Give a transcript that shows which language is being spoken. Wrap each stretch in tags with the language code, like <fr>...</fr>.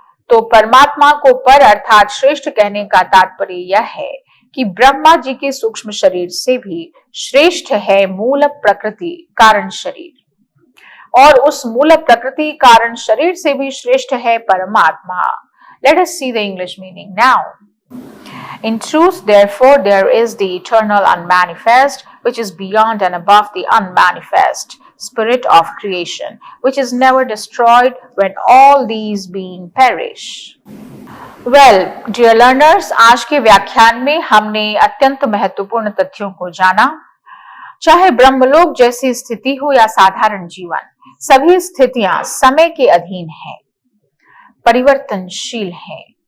<hi>तो परमात्मा को पर अर्थात श्रेष्ठ कहने का तात्पर्य यह है कि ब्रह्मा जी के सूक्ष्म शरीर से भी श्रेष्ठ है मूल प्रकृति कारण शरीर, और उस मूल प्रकृति कारण शरीर से भी श्रेष्ठ है परमात्मा।</hi> <en>Let us see the English meaning now. In truth, therefore, there is the eternal unmanifest, which is beyond and above the unmanifest spirit of creation, which is never destroyed when all these beings perish. Well, dear learners,</en> <hi>आज के व्याख्यान में हमने अत्यंत महत्वपूर्ण तथ्यों को जाना। चाहे ब्रह्मलोक जैसी स्थिति हो या साधारण जीवन, सभी स्थितियां समय के अधीन हैं, परिवर्तनशील हैं।</hi>